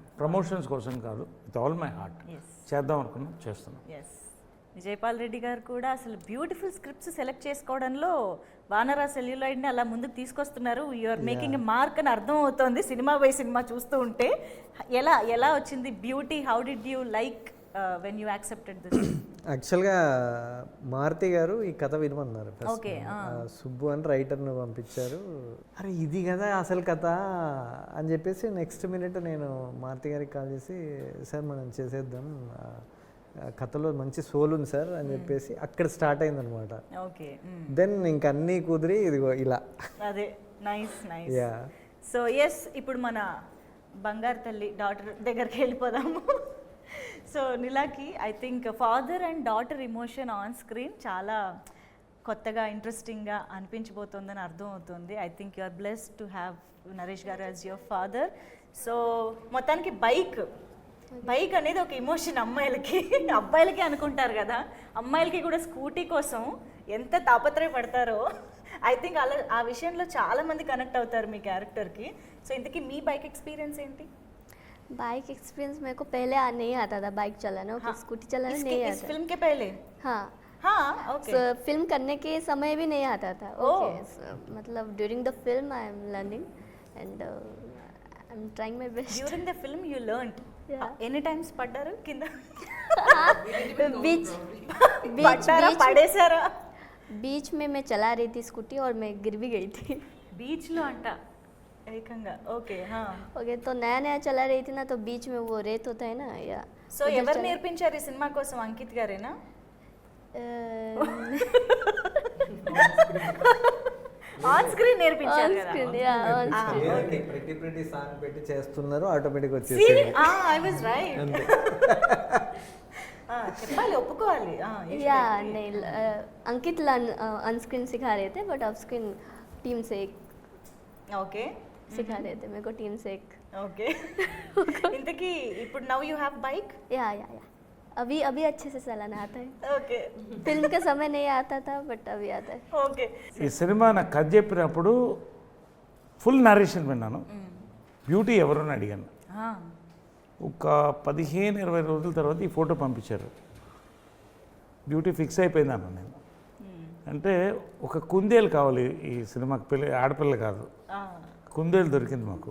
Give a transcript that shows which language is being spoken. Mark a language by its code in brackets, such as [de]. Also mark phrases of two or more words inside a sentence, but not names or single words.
[te] ప్రమోషన్స్ కోసం కాదు, [en] with all my heart [te] చేద్దాం అనుకున్నాం, చేస్తున్నాం. ఎస్. విజయపాల్ రెడ్డి గారు కూడా అసలు [en] beautiful scripts select [te] చేసుకోవడంలో వానరా సెల్యులాయిడ్ని అలా ముందుకు తీసుకొస్తున్నారు. [en] You're making a mark [te] అని అర్థం అవుతోంది సినిమా బై సినిమా చూస్తూ ఉంటే. ఎలా వచ్చింది [en] బ్యూటీ? How did you like when you accepted this? [te] యాక్చువల్గా మారుతి గారు ఈ కథ వినమన్నారు. ఓకే. సుబ్బు అని రైటర్ను పంపించారు. అరే ఇది కదా అసలు కథ అని చెప్పేసి [en] next minute [te] నేను మారుతి గారికి కాల్ చేసి, సార్ మనం చేసేద్దాం, కథలో మంచి సోల్ ఉంది సార్ అని చెప్పేసి అక్కడ స్టార్ట్ అయిందనమాట. ఓకే. దెన్ ఇంక అన్నీ కుదిరి ఇదిగో ఇలా. [en] అదే. nice nice. యా. so yes, [te] ఇప్పుడు మన బంగారు తల్లి డాటర్ దగ్గరికి వెళ్ళిపోదాము. సో నిలాకి [en] I think father and daughter emotion on screen [te] చాలా కొత్తగా ఇంట్రెస్టింగ్గా అనిపించబోతోందని అర్థం అవుతుంది. [en] I think you are blessed to have Naresh garu as your father. [te] సో మొత్తానికి బైక్ అనేది ఒక ఇమోషన్ అమ్మాయిలకి, అబ్బాయిలకి అనుకుంటారు కదా, అమ్మాయిలకి కూడా స్కూటీ కోసం ఎంత తాపత్రయపడతారో [en] I think [te] అలా ఆ విషయంలో చాలామంది కనెక్ట్ అవుతారు మీ క్యారెక్టర్కి. సో ఇంతకీ మీ [en] bike experience [te] ఏంటి? [en] bike experience [hi] मेरे को पहले नहीं आता था बाइक चलाना, हाँ, स्कूटी चलाना इस नहीं आता। फिल्म के पहले? हाँ हाँ, ओके. फिल्म करने के समय भी नहीं आता था. Oh. [en] ओके, मतलब During the film I am learning and I am trying my best. During the film you learned? [te] ఎన్ని టైమ్స్ పడ్డారు కింద? [hi] बीच [te] పడ్డారా, పడేశారా? [hi] बीच में मैं चला रही थी स्कूटी और मैं गिर भी गई थी. [te] బీచ్ లో అంట ఏకంగా. ఓకే. [hi] ओके, तो नया नया चला रही थी ना, तो बीच में वो रेत होता है ना, या [te] సో ఎవరు నేర్పించారు ఈ సినిమా కోసం? అంకిత్ గారేనా? [en] on screen [te] నేర్పించారు కదా. [en] pretty song [te] పెట్టి చేస్తున్నారు, ఆటోమేటిక్ వచ్చేసి. [en] I was right. [te] చెప్పాలి, ఒప్పుకోవాలి. [hi] या नहीं, अंकित [en] on screen [hi] सिखा रहे थे, [en] but off screen [hi] टीम से [te] ఓకే [hi] सिखा रहे थे मेरे को टीम से एक. [te] ఓకే ఇంతకీ ఇప్పుడు [en] now you have bike? [hi] या अभी अभी अच्छे से चलाना आता है. [te] ఓకే [hi] फिल्म के समय नहीं आता था बट अभी आता है. [te] ఓకే ఈ సినిమా నాకు కథ చెప్పినప్పుడు [en] full narration [te] విన్నాను. బ్యూటీ ఎవరు అని అడిగాను. ఒక 15-20 రోజుల తర్వాత ఈ ఫోటో పంపించారు. బ్యూటీ ఫిక్స్ అయిపోయింది అన్న నేను. అంటే ఒక కుందేలు కావాలి ఈ సినిమాకి, ఆడపిల్ల కాదు, కుందేలు దొరికింది మాకు.